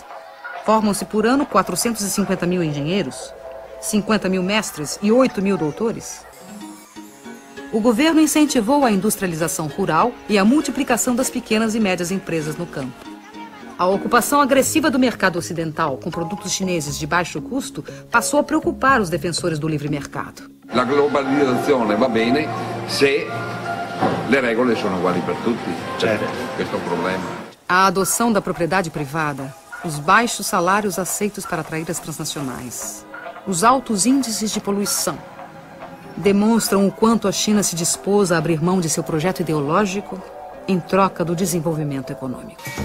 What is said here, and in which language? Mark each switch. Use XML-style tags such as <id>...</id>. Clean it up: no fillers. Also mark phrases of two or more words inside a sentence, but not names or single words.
<pt>Formam-se por ano 450 mil engenheiros, 50 mil mestres e 8 mil doutores. O governo incentivou a industrialização rural e a multiplicação das pequenas e médias empresas no campo. A ocupação agressiva do mercado ocidental com produtos chineses de baixo custo passou a preocupar os defensores do livre mercado.</pt> <it>La globalizzazione va bene se le regole sono uguali per tutti. Certo. Questo è</it> <pt>o problema. A adoção da propriedade privada, os baixos salários aceitos para atrair as transnacionais, os altos índices de poluição, demonstram o quanto a China se dispôs a abrir mão de seu projeto ideológico em troca do desenvolvimento econômico.</pt>